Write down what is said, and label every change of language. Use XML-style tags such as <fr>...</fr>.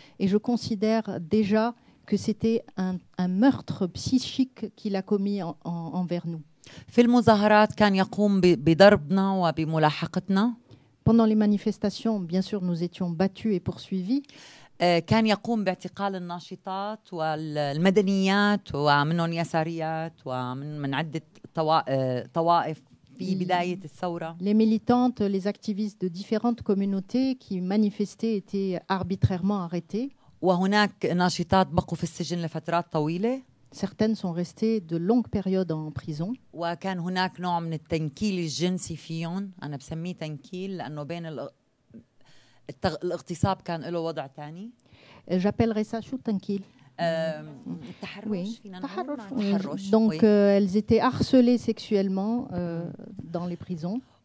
<fr>Et je considère déjà que c'était un meurtre psychique qu'il a commis envers nous.</fr> <ar>في المظاهرات كان يقوم بضربنا وبملاحقتنا.</ar> <fr>Pendant les manifestations, bien sûr, nous étions battus et poursuivis.</fr> <ar>كان يقوم باعتقال الناشطات والمدنيات ومنهم يساريات ومن عدة طوائف في بداية الثورة.</ar> <fr>Les militantes, les activistes de différentes communautés qui manifestaient étaient arbitrairement arrêtés.</fr> <ar>وهناك ناشطات بقوا في السجن لفترات طويلة.</ar> <fr>Certaines sont restées de longues périodes en prison.</fr> <ar>وكان هناك نوع من التنكيل الجنسي فيهم، أنا بسميه تنكيل لأنه بين الاغتصاب كان له وضع تاني.</ar> <fr>J'appellerais ça</fr> <ar>شو تنكيل. التحرش. تحرش.</ar> <fr>Donc elles étaient harcelées sexuellement dans les prisons.</fr>